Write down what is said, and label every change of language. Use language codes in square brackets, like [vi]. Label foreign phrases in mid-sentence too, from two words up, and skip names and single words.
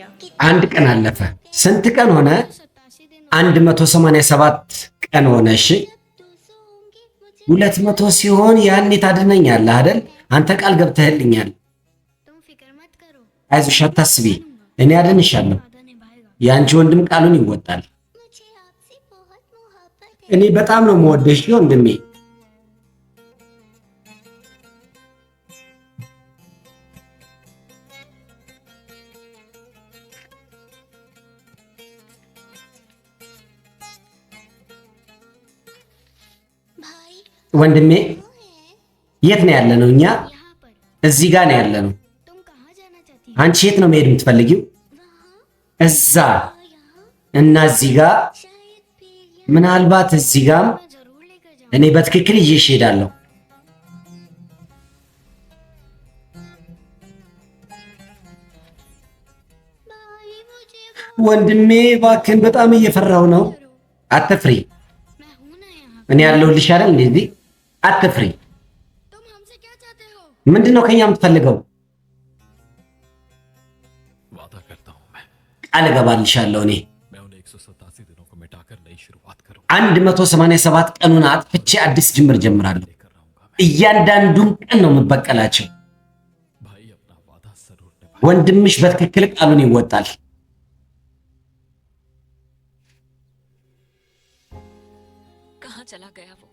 [am] አንድ ቀን አለፈ ስንት ቀን ሆነ 187 ቀን ሆነ እሺ 200 ሲሆን ያኔ ታድነኛለህ አይደል አንተ ቃል ገብተህልኛል [hi] तुम फिक्र मत करो [am] አይዞሽ አታስቢ እኔ አድንሻለሁ [hi] वादा निभाएगा [am] ያንቺ ወንድም ቃሉን ይወጣል [hi] मुझे आपसे बहुत मोहब्बत है [am] እኔ በጣም ነው የምወደሽ ወንድሜ [hi] भाई [am] ወንድሜ የት ነው ያለነው እኛ [hi] यहाँ पर [am] እዚህ ጋር ነው ያለነው [hi] तुम कहाँ जाना चाहती हो [am] አንቺ የት ነው መሄድ የምትፈልጊው [hi] वहाँ [am] እዛ [hi] यहाँ [am] እና እዚህ ጋር [hi] शायद फिर यहाँ [am] ምናልባት እዚህ ጋር [hi] मैं जरूर लेकर जाऊँ [am] እኔ በትክክል ይዤሽ እሄዳለሁ [hi] भाई मुझे [am] ወንድሜ እባክህን በጣም እየፈራሁ ነው አትፍሪ [hi] मैं हूँ ना यहाँ [am] እኔ ያለሁልሽ አይደል እንደዚህ አትፍሪ [hi] तुम हमसे क्या चाहते हो [am] ምንድነው ከኛ የምትፈልገው [hi] वादा करता हूँ मैं [am] ቃል እገባልሻለሁ እኔ [hi] मैं उन 187 दिनों को मिटाकर नई शुरुआत करूँ [am] 187 ቀኑን አጥፍቼ አዲስ ጅምር ጀምራለሁ [hi] लेकर रहूंगा मैं [am] እያንዳንዱን ቀን ነው የምበቀላቸው [hi] भाई अपना वादा जरूर निभाए [am] ወንድምሽ በትክክል ቃሉን ይወጣል [hi] कहाँ चला गया वो